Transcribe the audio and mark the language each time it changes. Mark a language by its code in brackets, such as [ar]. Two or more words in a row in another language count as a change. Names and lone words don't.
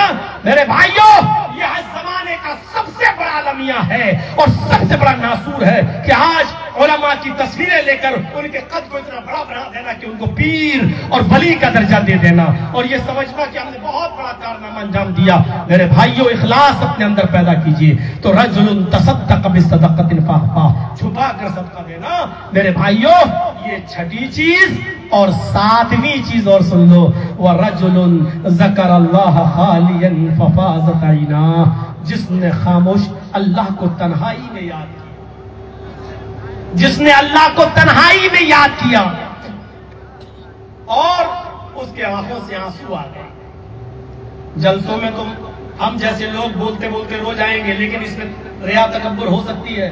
[hi] मेरे भाइयों, यह जमाने का सबसे बड़ा अलमिया है और सबसे बड़ा नासूर है कि आज उलमा की तस्वीरें लेकर उनके कद को इतना बड़ा बना देना कि उनको पीर और वली का दर्जा दे देना और ये समझना कि हमने बहुत बड़ा कारनामा अंजाम दिया। मेरे भाइयों, इखलास अपने अंदर पैदा कीजिए। [ar] तो رجل تصدق بصدقة فأخفاها, [hi] छुपा कर सदका देना। मेरे भाइयों, ये छठी चीज, और 7वीं चीज और सुन लो, [ar] ورجل ذكر الله خاليا ففاضت عيناه, [hi] जिसने खामोश अल्लाह को तन्हाई में याद किया, जिसने अल्लाह को तन्हाई में याद किया और उसके आंखों से आंसू आ गए। जलसों में तुम हम जैसे लोग बोलते बोलते रो जाएंगे, लेकिन इसमें रिया तकब्बुर हो सकती है।